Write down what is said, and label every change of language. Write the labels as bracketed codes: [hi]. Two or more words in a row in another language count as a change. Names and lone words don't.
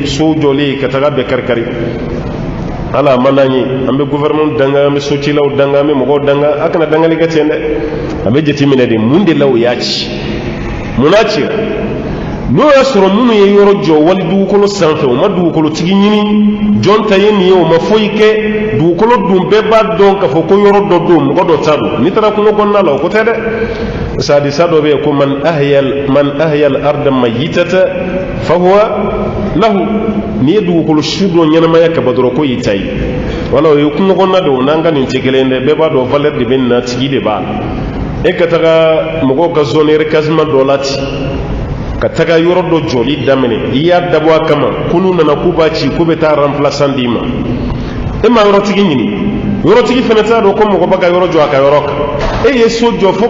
[bm] so jɔlen ka taga bɛɛ kari ala a ma n'an ye an bɛ gouvernement danga an bɛ socilaw danga an bɛ mɔgɔw danga a kana dangali kɛ ten dɛ a bɛ jateminɛ de mun de la o y'a ci mun n'a cira n'o y'a sɔrɔ minnu ye yɔrɔ jɔ wali dugukolo sanfɛ o ma dugukolotigi ɲini jɔn ta ye nin ye o ma foyi kɛ dugukolo dun bɛɛ b'a dɔn k'a fɔ ko yɔrɔ dɔ don mɔgɔ dɔ ta don n'i taara kungo kɔnɔna la o ko tɛ dɛ sadisa dɔ bɛ yen ko [ar] من أحيا الأرض ميتة فهو [bm] lahu ni ye dugukolo su dɔ ɲɛnamaya kaba dɔrɔn ko y'i ta ye wala o ye kunɲɔgɔnna de o n'an ka nin tɛ kelen dɛ bɛɛ b'a dɔn valeur de bɛ nin na tigi de b'a la e ka taga mɔgɔw ka [fr] zone recasement [bm] dɔ la ten ka taga yɔrɔ dɔ jɔli daminɛ i y'a dabɔ a kama ko n'u nana k'u b'a ci k'u bɛ taa remplaçant d'i ma e ma yɔrɔtigi ɲini yɔrɔtigi fana t'a dɔn ko mɔgɔ bɛ ka yɔrɔ jɔ a ka yɔrɔ kan e ye so jɔ fo